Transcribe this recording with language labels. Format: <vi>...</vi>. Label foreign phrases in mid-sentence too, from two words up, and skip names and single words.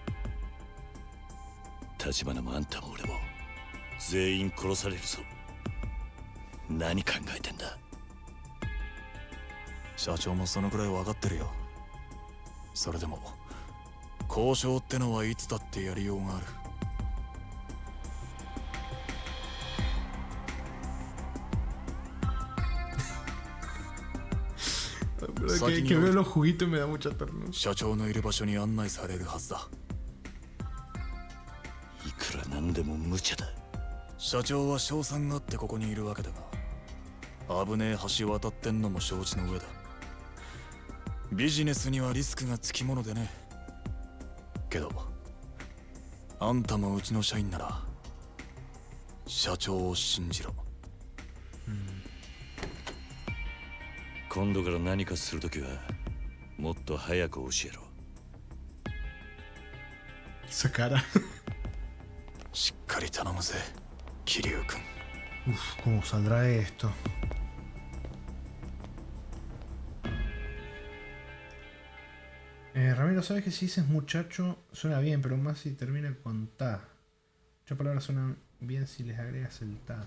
<ja>橘もあんたも俺も全員殺されるぞ。何考えてんだ。社長もそのくらい分かってるよ。それでも交渉ってのはいつだってやりようがある。</ja> <es>Que veo los juguitos y me da mucha ternura.</es> <ja>社長のいる場所に案内されるはずだ。いくらなんでも無茶だ。社長は賞賛があってここにいるわけだが、危ねえ橋渡ってんのも承知の上だ。ビジネスにはリスクがつきものでね。けどあんたもうちの社員なら社長を信じろ。今度から何かするときはもっと早く教えろ。</ja> <es>Esa cara.</es> <ja>しっかり頼むぜ、桐生君。</ja> <es>Uf, ¿cómo saldrá esto? Ramiro, ¿sabes que si dices muchacho suena bien, pero más si termina con ta? Muchas palabras suenan bien si les agregas el ta.</es>